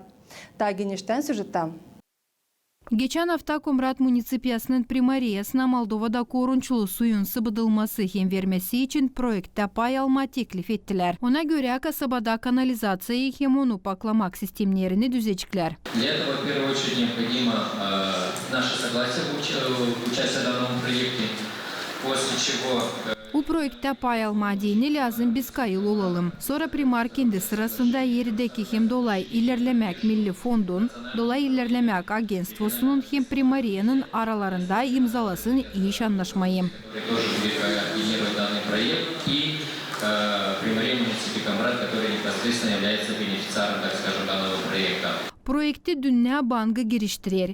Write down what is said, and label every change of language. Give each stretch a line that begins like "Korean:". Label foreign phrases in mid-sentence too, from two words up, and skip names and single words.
Gagauz: Daha genişten süjetten. Geçen hafta Komrat Munisipiyasının primariyasına Moldova'da korunçulu suyun sıvıdılması hem vermesi için projekte pay alma teklif ettiler. Ona göre kasabada kanalizasyayı hem onu paklamak sistemlerini düzecekler.
Russian: Для этого в первую очередь необходимо наше согласие в участии в данном проекте, после чего У проекта
Gagauz: pay alma deyini lazım biz kayıl olalım. Sonra primar kendi sırasında yerideki hem dolay ilerlemek milli fondun, dolay ilerlemek agentstvosunun hem primariyanın aralarında imzalasın iş anlaşmayı. Projekti Dünya Bankı giriştirir.